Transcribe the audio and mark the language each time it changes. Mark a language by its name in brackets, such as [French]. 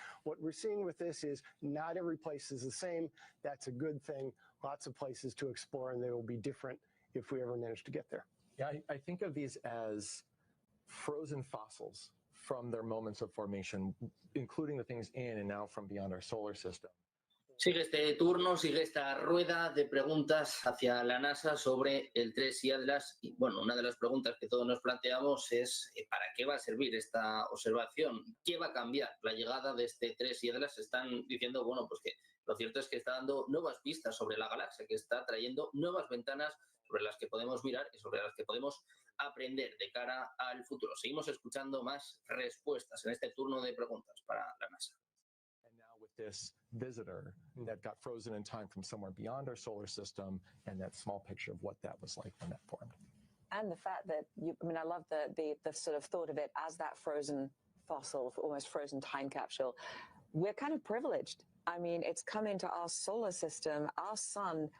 [English] What we're seeing with this is not every place is the same. That's a good thing. Lots of places to explore, and they will be different if we ever manage to get there. Yeah, I think of these as frozen fossils from their moments of formation, including the things in and now from beyond our solar system. [Spanish] Sigue este turno, sigue esta rueda de preguntas hacia la NASA sobre el 3I Atlas. Y bueno, una de las preguntas que todos nos planteamos es ¿para qué va a servir esta observación? ¿Qué va a cambiar la llegada de este 3I Atlas? Están diciendo, bueno, pues que lo cierto es que está dando nuevas pistas sobre la galaxia, que está trayendo nuevas ventanas sobre las que podemos mirar y sobre las que podemos aprender de cara al futuro. Seguimos escuchando más respuestas en este turno de preguntas para la NASA. [English] This visitor that got frozen in time from somewhere beyond our solar system, and that small picture of what that was like when that formed. And the fact that I love the sort of thought of it as that frozen fossil, almost frozen time capsule. We're kind of privileged. I mean, it's come into our solar system, our sun.